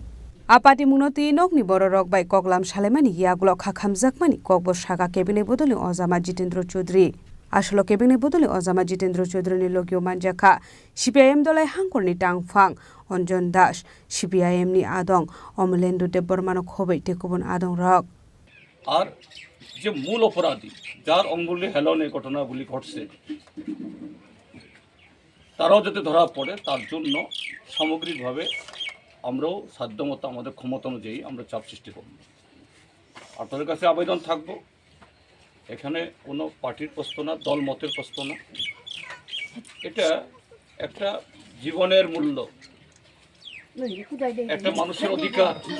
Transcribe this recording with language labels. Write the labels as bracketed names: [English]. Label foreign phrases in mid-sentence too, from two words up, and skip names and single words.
[Kok Borok] Apati munoti nokni borok bai koklam salemani yagulo khakhamjakmani kokbo saga kebine bodolni Ojama Jitendra Chaudhary Ashalo kebine bodoli Ojama Jitendra Chaudhary ni logio manjakha CPIM dolai hangkorni tangphang Anjan Das CPIM ni adong Omelendo Debormano khobai tekubun adong rok [Bangla] আর যে মূল অপরাধী যার অঙ্গুলি হেলন এই ঘটনাগুলি ঘটছে তারাও যাতে ধরা পড়ে তার জন্য সামগ্রিকভাবে আমরাও সাধ্যমতো আমাদের ক্ষমতা অনুযায়ী আমরা চাপ সৃষ্টি করব আপনাদের কাছে আবেদন থাকবো এখানে কোনো পার্টির প্রশ্ন না দল মতের প্রশ্ন না এটা একটা জীবনের মূল্য একটা মানুষের অধিকার।